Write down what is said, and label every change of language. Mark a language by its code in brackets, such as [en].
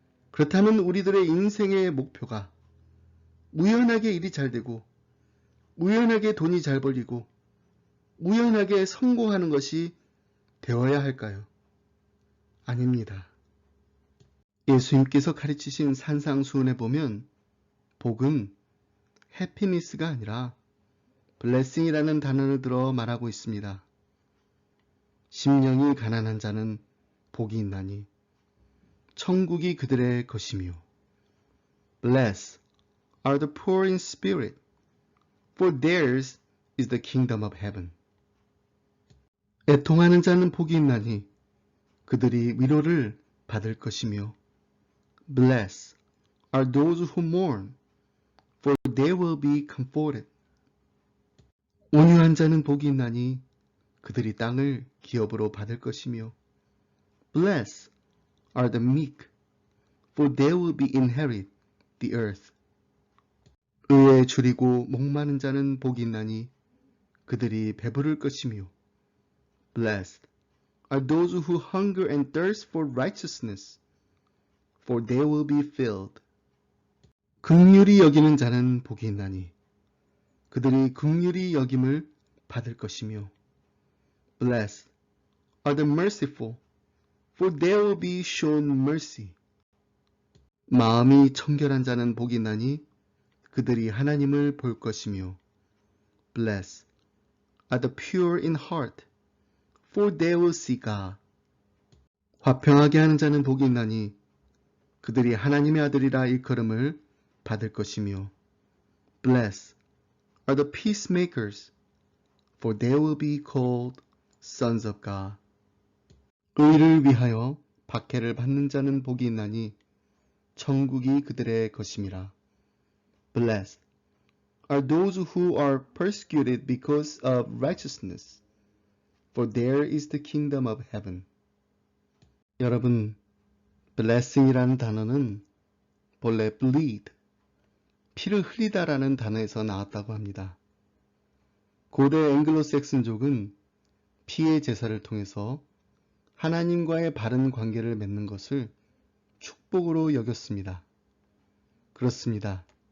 [ko] 그렇다면 우리들의 인생의 목표가 우연하게 일이 잘 되고 우연하게 돈이 잘 벌리고 우연하게 성공하는 것이 되어야 할까요? 아닙니다. 예수님께서 가르치신 산상수훈에 보면 복은 해피니스가 아니라 블레싱이라는 단어를 들어 말하고 있습니다. 심령이 가난한 자는 복이 있나니 천국이 그들의 것이며 [en] Blessed are the poor in spirit, for theirs is the kingdom of heaven. [ko] 애통하는 자는 복이 있나니 그들이 위로를 받을 것이며 [en] Blessed are those who mourn, for they will be comforted. [ko] 온유한 자는 복이 있나니 그들이 땅을 기업으로 받을 것이며 [en] Blessed are the meek, for they will be inherit the earth. [ko] 의에 줄이고 목마른 자는 복이 있나니 그들이 배부를 것이며 [en] Blessed are those who hunger and thirst for righteousness, for they will be filled. [ko] 긍휼히 여기는 자는 복이 있나니 그들이 긍휼히 여김을 받을 것이며 [en] Blessed are the merciful, for they will be shown mercy. [ko] 마음이 청결한 자는 복이 있나니 그들이 하나님을 볼 것이며 [en] Blessed are the pure in heart, for they will see God. [ko] 화평하게 하는 자는 복이 있나니 그들이 하나님의 아들이라 일컬음을 받을 것이며 [en] Blessed are the peacemakers, for they will be called sons of God. [ko] 의를 위하여 박해를 받는 자는 복이 있나니 천국이 그들의 것임이라. [en] Blessed are those who are persecuted because of righteousness, for there is the kingdom of heaven. [ko] 여러분, blessing이라는 단어는 본래 bleed, 피를 흘리다라는 단어에서 나왔다고 합니다. 고대 앵글로색슨족은 피의 제사를 통해서 하나님과의 바른 관계를 맺는 것을 축복으로 여겼습니다. 그렇습니다.